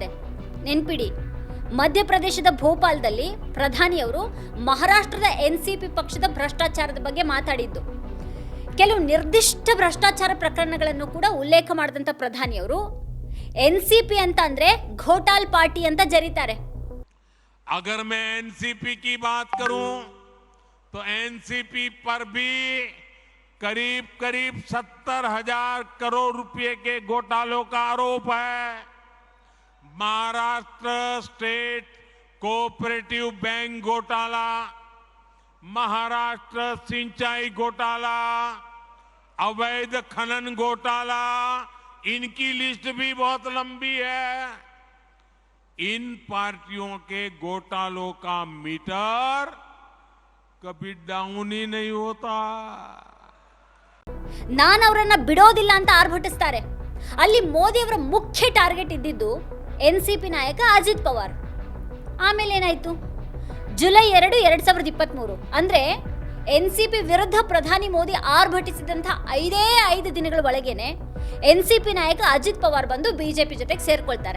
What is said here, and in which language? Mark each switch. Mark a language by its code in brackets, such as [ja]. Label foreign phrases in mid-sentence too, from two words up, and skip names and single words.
[kn] ನೆನ್ಪಿಡಿ, ಮಧ್ಯಪ್ರದೇಶದ ಭೋಪಾಲ್ದಲ್ಲಿ ಪ್ರಧಾನಿಯವರು ಮಹಾರಾಷ್ಟ್ರದ ಎನ್ಸಿಪಿ ಪಕ್ಷದ ಭ್ರಷ್ಟಾಚಾರದ ಬಗ್ಗೆ ಮಾತಾಡಿದ್ದು. ಕೆಲವು ನಿರ್ದಿಷ್ಟ ಭ್ರಷ್ಟಾಚಾರ ಪ್ರಕರಣಗಳನ್ನು ಕೂಡ ಉಲ್ಲೇಖ ಮಾಡಿದಂಥ ಪ್ರಧಾನಿಯವರು ಎನ್ಸಿಪಿ ಅಂತ ಅಂದ್ರೆ ಘೋಟಾಲ್ ಪಾರ್ಟಿ ಅಂತ ಜರೀತಾರೆ. [hi] अगर मैं एनसीपी की बात करूं तो एनसीपी पर भी करीब 70,000 करोड़ रुपए के घोटालों का आरोप है. महाराष्ट्र स्टेट कोऑपरेटिव बैंक घोटाला, महाराष्ट्र सिंचाई घोटाला, अवैध खनन घोटाला, इनकी लिस्ट भी बहुत लंबी है. इन पार्टियों के घोटालों का मीटर कभी डाउन ही नहीं होता. [kn] ನಾನು ಅವರನ್ನ ಬಿಡೋದಿಲ್ಲ ಅಂತ ಆರ್ಭಟಿಸ್ತಾರೆ. ಅಲ್ಲಿ ಮೋದಿ ಅವರ ಮುಖ್ಯ ಟಾರ್ಗೆಟ್ ಇದ್ದಿದ್ದು ಎನ್ಸಿಪಿ ನಾಯಕ ಅಜಿತ್ ಪವಾರ್. ಆಮೇಲೆ ಏನಾಯ್ತು? ಜುಲೈ 2, 2023 ಅಂದ್ರೆ ಎನ್ಸಿಪಿ ವಿರುದ್ಧ ಪ್ರಧಾನಿ ಮೋದಿ ಆರ್ಭಟಿಸಿದಂತಹ 5 ದಿನಗಳ ಒಳಗೇನೆ ಎನ್ಸಿಪಿ ನಾಯಕ ಅಜಿತ್ ಪವಾರ್ ಬಂದು ಬಿಜೆಪಿ ಜೊತೆಗೆ ಸೇರ್ಕೊಳ್ತಾರೆ.